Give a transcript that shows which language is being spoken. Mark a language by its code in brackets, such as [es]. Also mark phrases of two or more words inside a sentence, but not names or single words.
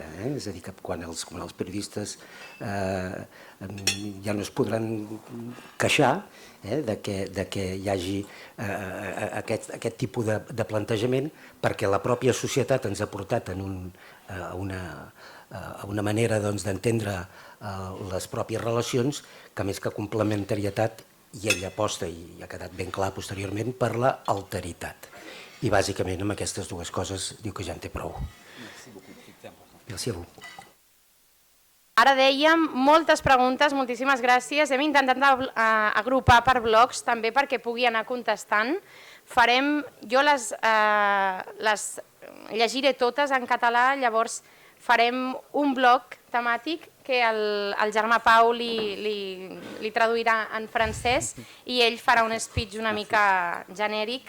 [ca] És a dir, que quan els periodistes ja no es podran queixar de que hi hagi aquest tipus de plantejament, perquè la pròpia societat ens ha portat a una manera d'entendre les pròpies relacions que més que complementarietat, i ell aposta, i ha quedat ben clar posteriorment, per la alteritat. I bàsicament amb aquestes dues coses diu que ja en té prou. [fr] Merci a vous. [ca] Ara dèiem moltes preguntes, moltíssimes gràcies. Hem intentat agrupar per blocs també perquè pugui anar contestant. Jo les llegiré totes en català, llavors farem un bloc temàtic que el germà Pau li traduirà en francès i ell farà un speech una mica genèric.